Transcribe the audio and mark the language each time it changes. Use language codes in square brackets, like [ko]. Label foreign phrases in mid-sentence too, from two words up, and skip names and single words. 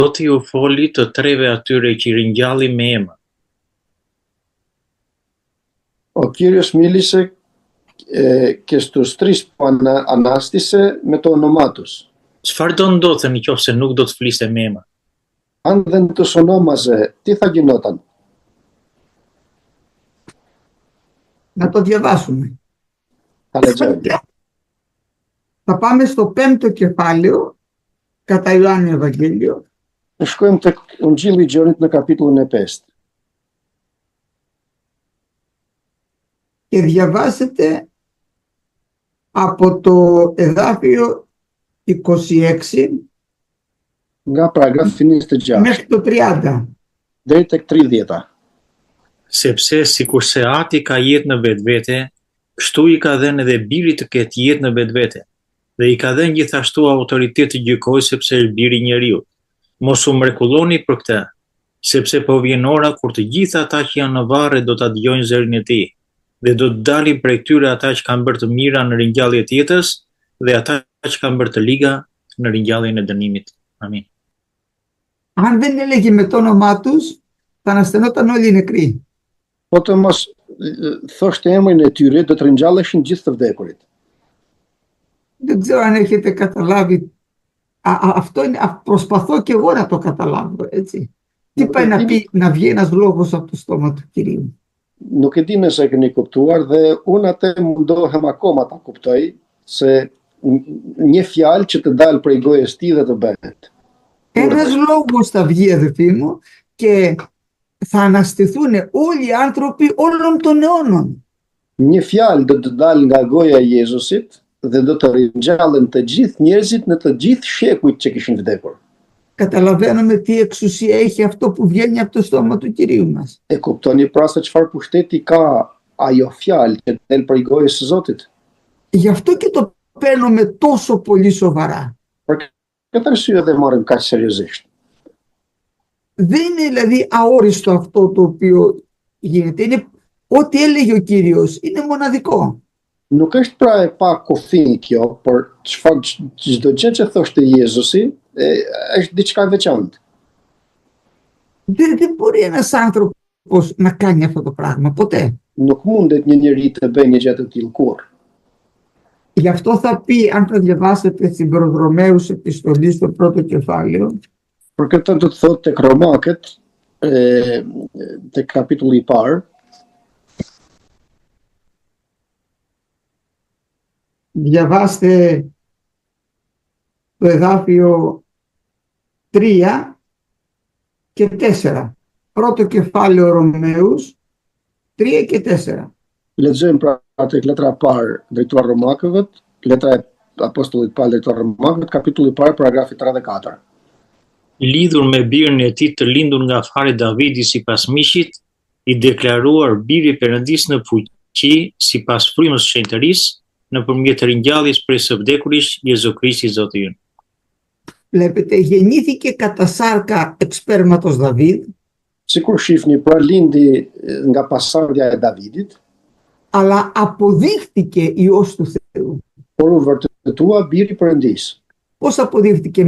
[sq] Zoti u foli të treve atyre që i ringjalli me emër. [el] O Κύριος μίλησε και στους τρεις που ανάστησε με το όνομά τους. [sq] Çfarë do ndodhte nëse nuk do të fliste me emër? [el] Αν δεν τους ονόμαζε, τι θα γινόταν? Να το διαβάσουμε. Θα λετζέμε. Θα πάμε στο 5ο κεφάλαιο, κατά Ιωάννη Ευαγγέλιο. [sq] Shkojmë tek Ungjilli i Gjonit në kapitullin e 5. [el] Και διαβάσετε από το εδάφιο 26 [sq] Nga paragrafi 26 [el] μέχρι το 30. [sq] deri tek 30. Sepse sikurse Ati ka jetë në vetvete, kështu i ka dhënë edhe Biri të ketë jetë në vetvete, dhe i ka dhënë gjithashtu autoritet të gjykojë sepse është Biri i njeriut. Mos u mrekulloni për këtë, sepse po vjen ora kur të gjithë ata që janë në varre do ta dëgjojnë zërin e tij, dhe do të dalin prej tyre ata që kanë bërë të mira në ringjallje të jetës dhe ata që kanë bërë të liga në ringjalljen e dënimit. Amin. [el] Αν δεν έλεγε με το όνομά τους, θα αναστενόταν όλοι οι νεκροί. [sq] Po të mos thoshte emrin e tyre, do të ringjalleshin gjithë të vdekurit. [el] Δεν ξέρω αν έχετε καταλάβει. Αυτό είναι, προσπαθώ και εγώ να το καταλάβω, έτσι. Τι πάει να πει, να βγει ένας λόγος από το στόμα του Κυρίου. [sq] Nuk e di nëse e keni kuptuar dhe unë atë mundohem akoma ta kuptoj se një fjalë që të dalë prej gojës tij dhe të bëhet. [el] Ένας λόγος θα βγει, αδελφοί μου, και θα αναστηθούν όλοι οι άνθρωποι όλων των αιώνων. [sq] Një fjalë do të dalë nga goja e Jezusit dhe do të ringjallen të gjithë njerëzit në të gjithë shekujt që kishin vdekur. [el] Καταλαβαίνουμε τι εξουσία έχει αυτό που βγαίνει από το στόμα του Κυρίου μας. [sq] E kuptoni pra se çfarë pushteti ka ajo fjalë që del prej gojës së Zotit? [el] Γι' αυτό και το παίρνουμε τόσο πολύ σοβαρά. [sq] Për këtë arsye dhe marrim kaq seriozisht. [el] Δεν είναι δηλαδή αόριστο αυτό το οποίο γίνεται. Είναι ό,τι έλεγε ο Κύριος, είναι μοναδικό. [sq] Nuk është pra e pa kufi kjo, por çdo gjë që thoshte Jezusi është diçka veçantë. [el] Δεν μπορεί ένας άνθρωπος να κάνει αυτό το πράγμα, ποτέ. [sq] Nuk mundet një njeri të bëjë një gjë të tillë kurrë. [el] Γι' αυτό θα πει, αν το διαβάσετε στην προς Ρωμαίους επιστολή στο πρώτο κεφάλαιο, [sq] Për këtë do të thotë tek Romakët, tek kapitulli i parë, [el] διαβάστε το εδάφιο 3 και 4. Πρώτο κεφάλαιο Ρωμαίους 3 και 4. [sq] lexojmë pra tek letra e parë drejtuar Romakëve, letra e apostullit Paul drejtuar Romakëve, kapitulli i parë, paragrafi 3 dhe 4. Lidhur me birin e tij të lindur nga fari Davidi sipas miqit, i deklaruar biri i Perëndis në fuqi sipas frymës së shenjtërisë, nëpërmjet ringjalljes prej së vdekuris, Jezu Krishti Zoti ynë. [el] Βλέπετε, γεννήθηκε κατά σάρκα εξ σπέρματος Δαβίδ, [sq] Sikur shihni, pra lindi nga pasardhja e Davidit, [el] αλλά αποδείχτηκε Υιός του Θεού. [sq] por u vërtetua biri i Perëndis. [el] Πώς αποδείχτηκε?